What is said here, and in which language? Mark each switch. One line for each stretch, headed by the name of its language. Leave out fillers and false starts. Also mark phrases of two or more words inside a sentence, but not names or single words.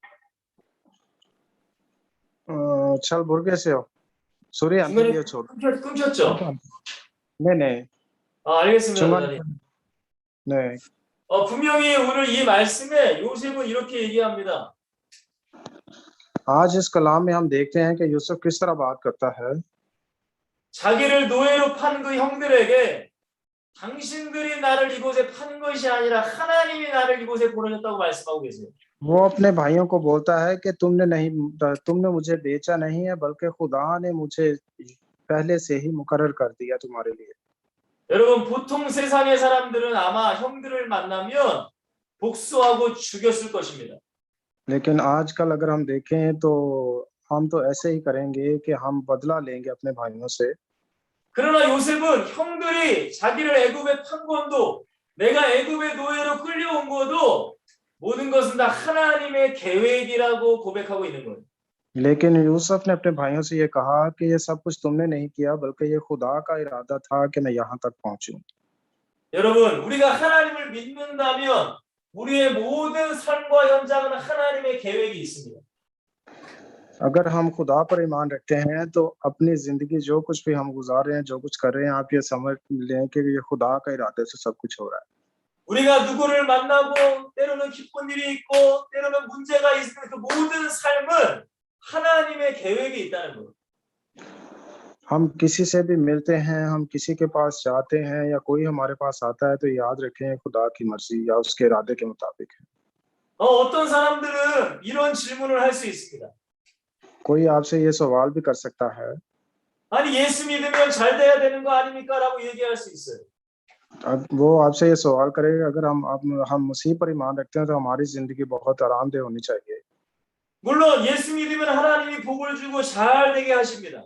Korean: चल बुर्गे से हो सूर्य 중간에
Hindi: अंत छोड़।
Korean: 끊겼죠?
Hindi: नहीं
Korean: 알겠습니다. 중간 선생님.
Hindi: नहीं।
Korean: 분명히 오늘 이 말씀에 요셉은 이렇게 얘기합니다.
Hindi: आज इस कलाम में हम देखते हैं कि यूसुफ किस तरह बात करता है।
Korean: 자기를 노예로 판 그 형들에게 당신들이 나를 이곳에 판 것이 아니라 하나님이 나를 이곳에 보내셨다고 말씀하고 계세요.
Hindi: वो अपने भाइयों को बोलता है कि तुमने मुझे बेचा नहीं है, बल्कि खुदा ने मुझे पहले से ही मुकर्रर कर दिया तुम्हारे लिए।
Korean: 여러분 보통 세상의 사람들은 아마 형들을 만나면 복수하고 죽였을 것입니다.
Hindi: लेकिन आजकल अगर हम देखें तो हम तो ऐसे ही करेंगे कि हम बदला लेंगे अपने भाइयों से।
Korean: 그러나 요셉은 형들이 자기를 애굽에 판 건도 내가 애굽의 노예로 끌려온 것도 모든 것은 다 하나님의 계획이라고 고백하고 있는 거예요.
Hindi: लेकिन यूसुफ ने अपने भाइयों से ये कहा कि ये सब कुछ तुमने नहीं किया, बल्कि ये खुदा का इरादा था कि मैं यहाँ तक पहुंचूं।
Korean: 여러분, 우리가 하나님을 믿는다면 우리의 모든 삶과 현장은 하나님의 계획이 있습니다.
Hindi: अगर हम खुदा पर ईमान रखते हैं तो अपनी जिंदगी जो कुछ भी हम गुजार रहे हैं, जो कुछ कर रहे हैं, आप ये समझ लें कि ये खुदा का इरादे से सब कुछ हो रहा है।
Korean: 우리가 누구를 만나고 때로는 기쁜 일이 있고 때로는 문제가 있는 그 모든 삶은 하나님의 계획이 있다는 거예요.
Hindi: हम किसी से भी मिलते हैं, हम किसी के पास जाते हैं या कोई हमारे पास आता है तो याद रखें खुदा की मर्जी या उसके इरादे के मुताबिक है।
Korean: 어떤 사람들은 이런 질문을 할 수 있습니다.
Hindi: कोई आपसे ये सवाल भी कर सकता है,
Korean: 아니 예수 믿으면 잘 돼야 되는 거 아닙니까? 라고 얘기할 수 있어요.
Hindi: अब वो आपसे ये सवाल करेगा अगर हम मसीह पर ईमान रखते हैं तो हमारी जिंदगी बहुत आरामदेह होनी चाहिए।
Korean: 물론 예수 믿으면 하나님이 복을 주고 잘 되게 하십니다.